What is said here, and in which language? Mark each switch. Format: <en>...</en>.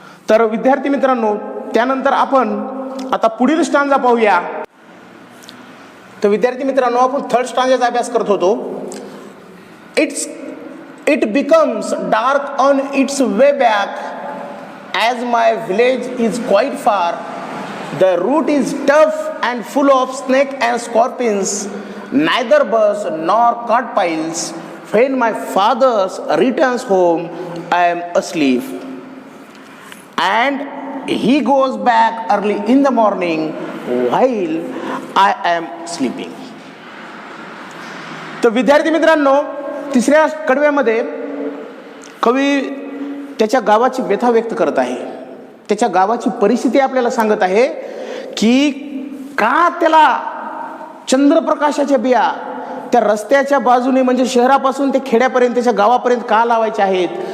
<mr>तर विद्यार्थी मित्रांनो, त्यानंतर आपण आता पुढील स्टांजा पाहूया. तर विद्यार्थी मित्रांनो, आपण थर्ड स्टांजाचा अभ्यास करत होतो.</mr> <en>It becomes dark on its way back as my village is quite far. The route is tough and full of snakes and scorpions, neither bus nor cart piles. When my father returns home, I am asleep, and he goes back early in the morning while I am sleeping.</en> <mr>तर विद्यार्थी मित्रांनो, तिसऱ्या कडव्यामध्ये कवी त्याच्या गावाची व्यथा व्यक्त करत आहे. त्याच्या गावाची परिस्थिती आपल्याला सांगत आहे की का त्याला चंद्रप्रकाशाच्या बिया त्या रस्त्याच्या बाजूने म्हणजे शहरापासून ते खेड्यापर्यंत त्याच्या गावापर्यंत का लावायच्या आहेत.</mr>